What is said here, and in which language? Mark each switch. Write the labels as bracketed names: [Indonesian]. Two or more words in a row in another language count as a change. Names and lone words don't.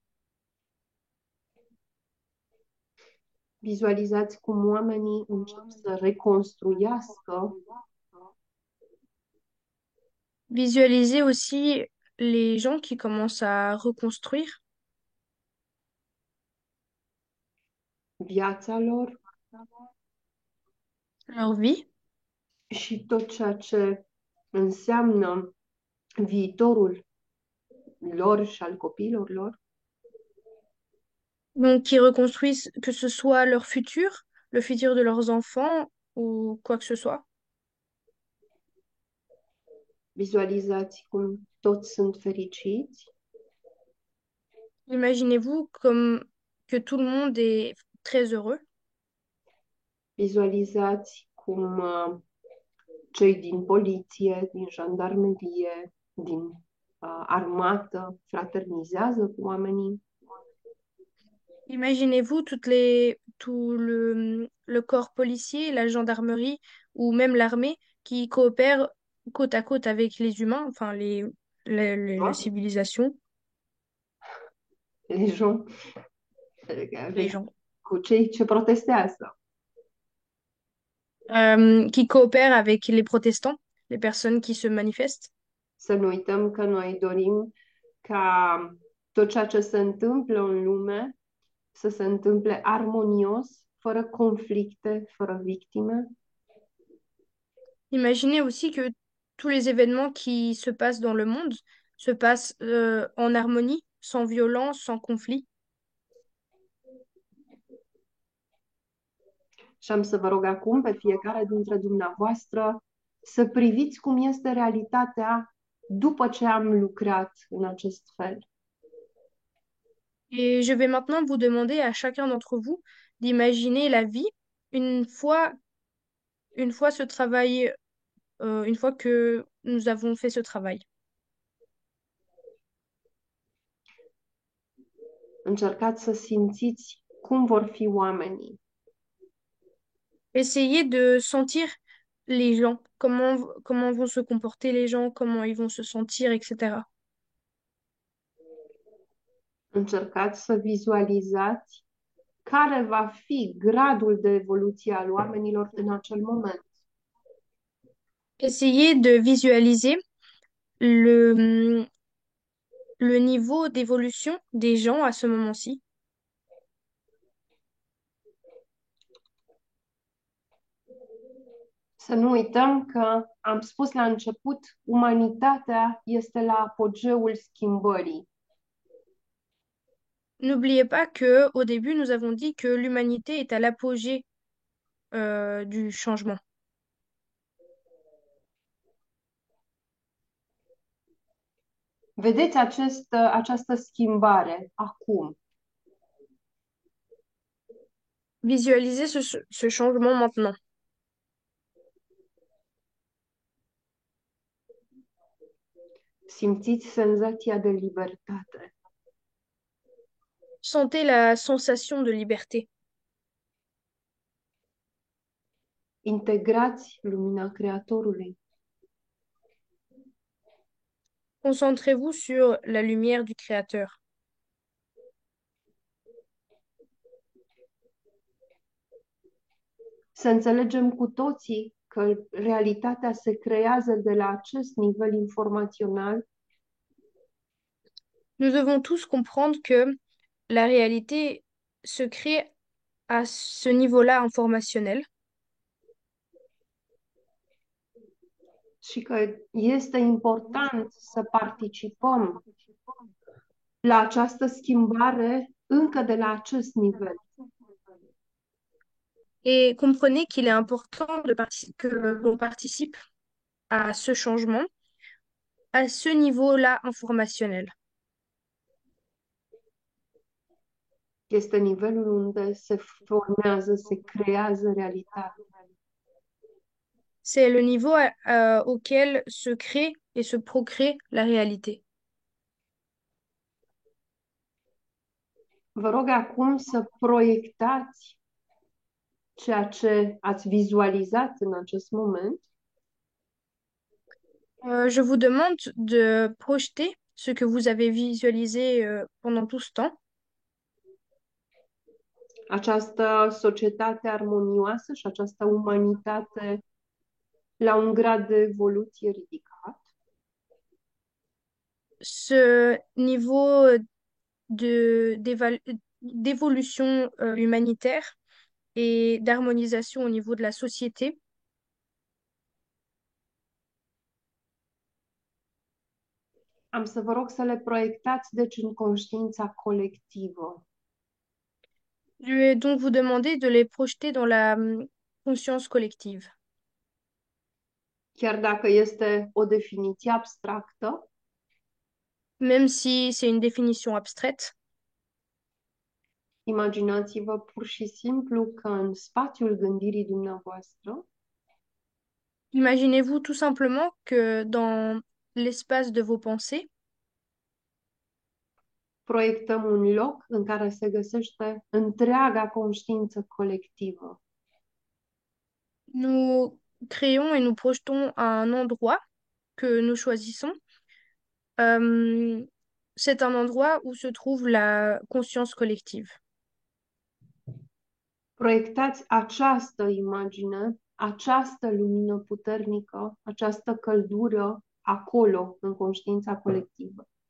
[Romanian] Vizualizați cum oamenii încep să reconstruiască [French] Visualiser aussi les gens qui commencent à reconstruire [Romanian] viața lor [French] leur vie. [Romanian] și tot ceea ce înseamnă viitorul lor și al copiilor lor. [French] Donc, qui reconstruisent que ce soit leur futur, le futur de leurs enfants ou quoi que ce soit. [Romanian] Vizualizați cum toți sunt fericiți. [French] Imaginez-vous comme que tout le monde est très heureux. [Romanian] Vizualizați cum cei din poliție, din jandarmerie, din armată fraternizează cu oamenii. [French] Imaginez-vous tout le corps policier, la gendarmerie ou même l'armée qui coopèrent côte à côte avec les humains, enfin la [Romanian] Da? [French] civilisation, Les gens, les avec, gens, [Romanian] cu cei ce protestează. [French] qui coopèrent avec les protestants, les personnes qui se manifestent. [Romanian] Să nu uităm că noi dorim ca tot ceea ce se întâmplă în lume să se întâmple armonios, fără conflicte, fără victime. [French] Imaginez aussi que tous les événements qui se passent dans le monde se passent en harmonie, sans violence, sans conflit. [Romanian] Și am să vă rog acum pe fiecare dintre dumneavoastră să priviți cum este realitatea după ce am lucrat în acest fel. [French] Et je vais maintenant vous demander à chacun d'entre vous d'imaginer la vie une fois, une fois ce travail, une fois que nous avons fait ce travail. [Romanian] Încercați să simțiți cum vor fi oamenii. [French] Essayez de sentir les gens, comment vont se comporter les gens, comment ils vont se sentir, etc. [Romanian] Încercați să vizualizați care va fi gradul de evoluție al oamenilor în acel moment. [French] Essayez de visualiser le, le niveau d'évolution des gens à ce moment-ci. [Romanian] Să nu uităm că am spus la început, umanitatea este la apogeul schimbării. [French] N'oubliez pas que au début, nous avons dit que l'humanité est à l'apogée du changement. [Romanian] Vedeți această schimbare acum. [French] Visualisez ce changement maintenant. [Romanian] Simțiți senzația de libertate. [French] Sentez la sensation de liberté. [Romanian] Integrați lumina Creatorului. [French] Concentrez-vous sur la lumière du Créateur. [Romanian] Să înțelegem cu toții că realitatea se creează de la acest nivel informațional [French] Nous devons tous comprendre que la réalité se crée à ce niveau-là informationnel [Romanian] și că este important să participăm la această schimbare încă de la acest nivel. [French] et comprenez qu'il est important que l'on participe à ce changement à ce niveau-là informationnel. [Romanian] Este nivelul unde se formează, se creează realitatea. [French] C'est le niveau auquel se crée et se procrée la réalité. [Romanian] Vă rog acum să proiectați ceea ce ați vizualizat în acest moment [French] Je vous demande de projeter ce que vous avez visualisé pendant tout ce temps, [Romanian] această societate armonioasă și această umanitate la un grad de evoluție ridicat, [French] ce niveau d'évolution humanitaire et d'harmonisation au niveau de la société. [Romanian] am să vă rog să le proiectați deci în conștiința colectivă. [French] Je vais donc vous demander de les projeter dans la conscience collective. [Romanian] Chiar dacă este o definiție abstractă, [French] Même si c'est une définition abstraite, [Romanian] imaginați-vă pur și simplu că în spațiul gândirii dumneavoastră [French] imaginez-vous tout simplement que dans l'espace de vos pensées, [Romanian] proiectăm un loc în care se găsește întreaga conștiință colectivă. [French] nous créons et nous projetons un endroit que nous choisissons. Euh, c'est un endroit où se trouve la conscience collective. [Romanian] Proiectați această imagine, această lumină puternică, această căldură acolo, în conștiința colectivă.